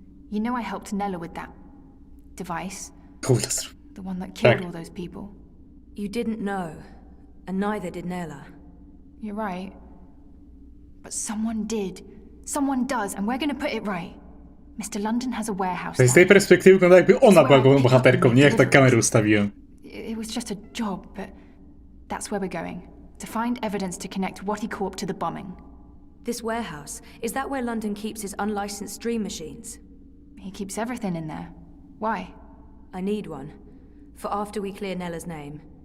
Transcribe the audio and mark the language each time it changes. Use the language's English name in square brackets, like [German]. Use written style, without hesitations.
[English] You know I helped Nella with that device. The one that killed all those people. You didn't know, and neither did Nella. You're right. But someone did. Someone does, and we're gonna put it right. Mr. London has a warehouse. [Polish] Z tej perspektywy wygląda, jakby ona była główną bohaterką, nie jak tak kamerę ustawiłem. [English] It was just a job, but that's where we're going. To find evidence to connect what he caught to the bombing. This warehouse, is that where London keeps his unlicensed dream machines? He keeps everything in there. Why? I need one. For after we clear Nella's name.